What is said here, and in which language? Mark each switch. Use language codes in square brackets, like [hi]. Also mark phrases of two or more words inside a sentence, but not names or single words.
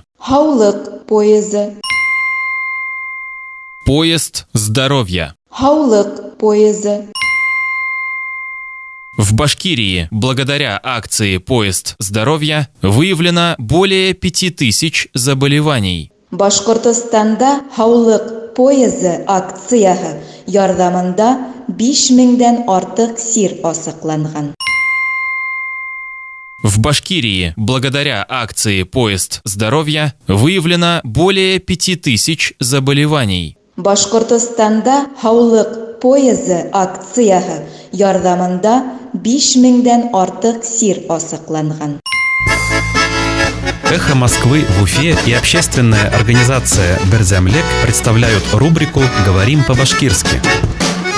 [ba] Хаулык поезы. [ru] Поезд здоровья. [ba] Хаулык поезы. [ru] В Башкирии благодаря акции «Поезд здоровья» выявлено более 5000 заболеваний. [ba] Башкортостанда хаулык поезы акцияһы ярдәмендә 5000дән артык сир асыкланган. [ru] В Башкирии благодаря акции «Поезд здоровья» выявлено более 5000 заболеваний. [ba] Башкортостанда хаулык поезы акцияһы ярдәмендә 5000дән артык сир асыкланган. [ru] «Эхо Москвы» в Уфе и общественная организация «Берзямлек» представляют рубрику «Говорим по-башкирски».